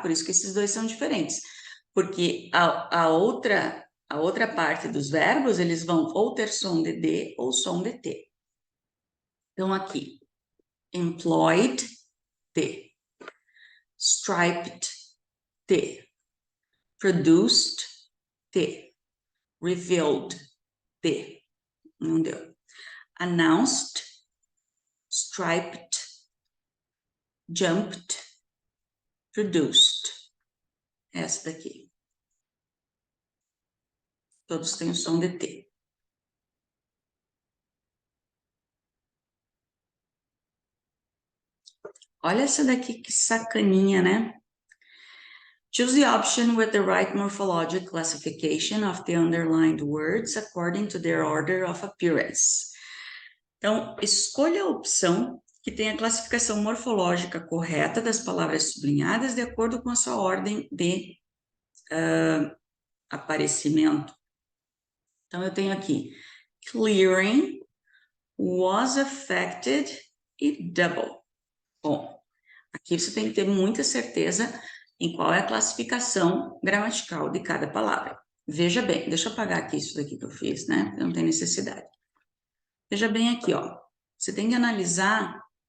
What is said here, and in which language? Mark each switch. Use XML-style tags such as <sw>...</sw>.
<pt>Por isso que esses dois são diferentes. Porque a outra parte dos verbos, eles vão ou ter som de D ou som de T. Então, aqui, employed, T. Striped, T. Produced, T. Revealed, T. Não deu.</pt> <en>announced, striped, jumped, produced.</en> <pt>Essa daqui. Todos têm o som de T. Olha essa daqui que sacaninha, né?</pt> <en>Choose the option with the right morphologic classification of the underlined words according to their order of appearance.</en> <pt>Então, escolha a opção que tem a classificação morfológica correta das palavras sublinhadas de acordo com a sua ordem de aparecimento. Então, eu tenho aqui clearing, was affected e double. Bom, aqui você tem que ter muita certeza em qual é a classificação gramatical de cada palavra. Veja bem, deixa eu apagar aqui isso daqui que eu fiz, né? Não tem necessidade. Veja bem aqui, ó. Você tem que analisar.</pt>